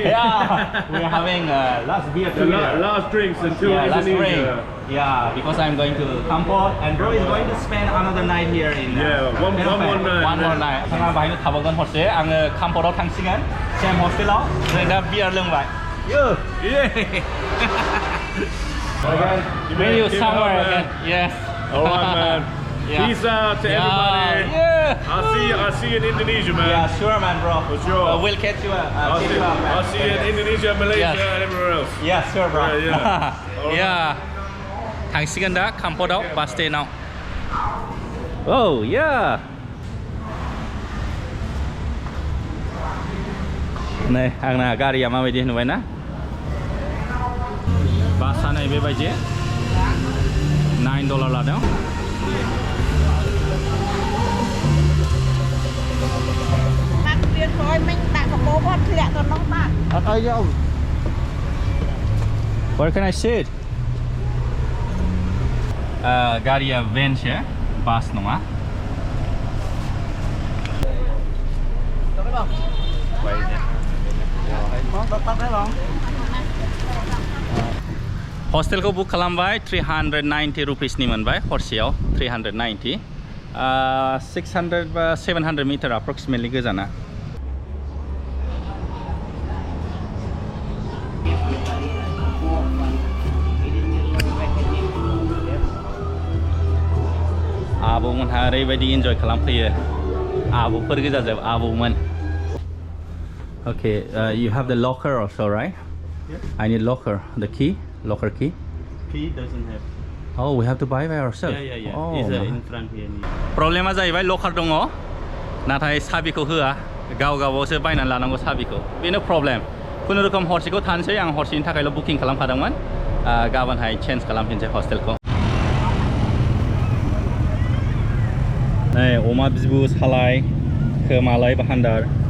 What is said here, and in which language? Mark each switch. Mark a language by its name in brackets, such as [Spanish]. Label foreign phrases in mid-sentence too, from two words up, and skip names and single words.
[English] Yeah, we're having last beer together. Last drinks until last drink. Indonesia. Yeah, because I'm going to Kampot and bro is going to spend another night here in one more night. One more night. [Bodo] थांना बाहायनो थाबावगोन हरसे आङो काम्पटआव थांसिगोन सेम हस्टेलाव जों दा बियार लोंबाय [English] Meet you somewhere again. Yes. Alright man. Yeah. Peace out to everybody. Yeah. I'll see you in Indonesia, man. Yeah, sure, man, bro. For sure. We'll catch you up. I'll Catch see, you up, man. I'll see you in Indonesia, Malaysia, Yes. and everywhere else. Yeah, sure, bro. Yeah. Yeah. [Bodo] थांसिगोन दा काम्पटआव बास स्टेनाव. [English] Oh, yeah. [Bodo] नै आंना गारिया माबायदि नुबाय ना? बासआ नै बेबायदि $9 लादों. [English] Where can I sit? [Bodo] गारिया भेनसो बास नङा. हस्टेलखौ बुक खालामबाय 390 रुपिसनि मोनबाय हरसेयाव 390 600 बा 700 मिटार approximately गोजाना. आबौमोनहा ओरैबायदि एन्जय खालामफैयो आबौफोर गोजाजोब आबौमोन. [English] Okay, you have the locker also, right? Yes. I need locker, the key, locker key. Key doesn't have. Oh, we have to buy by ourselves. Yeah. Oh, It's in front here. [Bodo] प्रब्लेमा जाहैबाय लकार दङ नाथाय साबिखौ होआ गाव गावसो बायनानै लानांगौ साबिखौ बेनो प्रब्लेम खुनुरुखुम हरसेखौ थानोसै आं हरसेनि थाखायल' बुकिं खालामखादोंमोन गाबोनहाय चेन्ज खालामफिनसै हस्टेलखौ नै अमा बिबु सालाय खोमालाय भान्डार